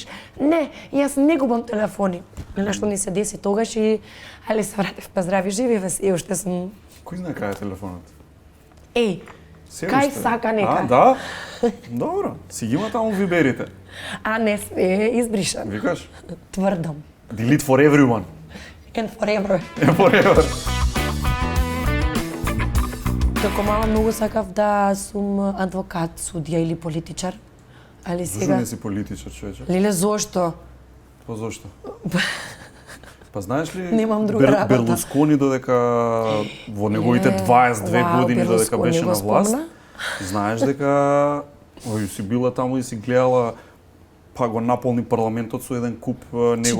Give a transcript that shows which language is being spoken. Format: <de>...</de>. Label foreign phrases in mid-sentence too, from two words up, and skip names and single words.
<mk>Не, јас не губам телефони. Нешто ни се деси тогаш и али се вратив па здрави живи и уште сум. Кој знае кај е телефонот? Кај сака нека. Да? Добро, си ги има таму виберите. А не све избришан. Викаш? Тврдам.</mk> <en>Delete for everyone. And forever. And forever.</en> <mk>Како мала многу сакав да сум адвокат, судија или политичар. Али сега... Зошто не си политичар, човече? Леле, зошто? Па зошто? Па знаеш ли, немам друга работа. Берлускони додека во неговите 22 години додека беше на власт, знаеш дека си била таму и си гледала, па го наполни парламентот со еден куп негови</mk>